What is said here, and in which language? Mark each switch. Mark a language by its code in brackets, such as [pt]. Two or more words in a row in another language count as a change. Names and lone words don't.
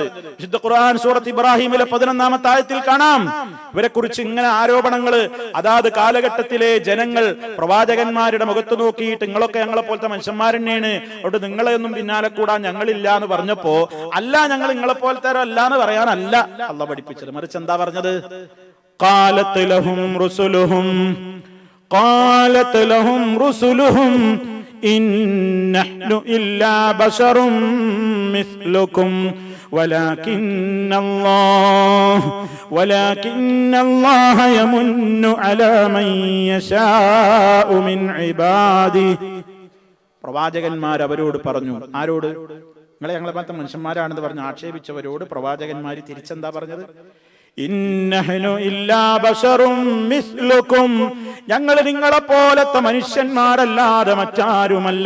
[ml] വിശുദ്ധ ഖുർആൻ സൂറത്ത് ഇബ്രാഹിമിലെ 11-ാമത്തെ ആയത്തിൽ കാണാം ഇവരെ കുറിച്ച് ഇങ്ങനെ ആരോപണങ്ങള്. അതാത് കാലഘട്ടത്തിലെ ജനങ്ങൾ പ്രവാചകന്മാരുടെ മുഖത്ത് നോക്കിയിട്ട് നിങ്ങളൊക്കെ ഞങ്ങളെ പോലത്തെ മനുഷ്യന്മാരെന്നെയാണ്, അവിടെ നിങ്ങളെ ഒന്നും പിന്നാലെ കൂടാൻ ഞങ്ങളില്ല എന്ന് പറഞ്ഞപ്പോ, അല്ല ഞങ്ങൾ നിങ്ങളെ പോലത്തെ അല്ല എന്ന് പറയാനല്ല അള്ള പഠിപ്പിച്ചത്. മറിച്ച് എന്താ പറഞ്ഞത്? [ar] قالت لهم رسلهم إن نحن إلا بشر مثلكم ولكن الله يمن على من يشاء من عباده. [ml] പ്രവാചകന്മാർ അവരോട് പറഞ്ഞു. ആരോട്? നിങ്ങളെ ഞങ്ങളെ പോലത്തെ മനുഷ്യന്മാരാണെന്ന് പറഞ്ഞ് ആക്ഷേപിച്ചവരോട് പ്രവാചകന്മാര് തിരിച്ചെന്താ പറഞ്ഞത്? [ar] إن نحن إلا بشر مثلكم, [ml] ഞങ്ങൾ നിങ്ങളെ പോലത്തെ മനുഷ്യന്മാരല്ലാതെ മറ്റാരുമല്ല.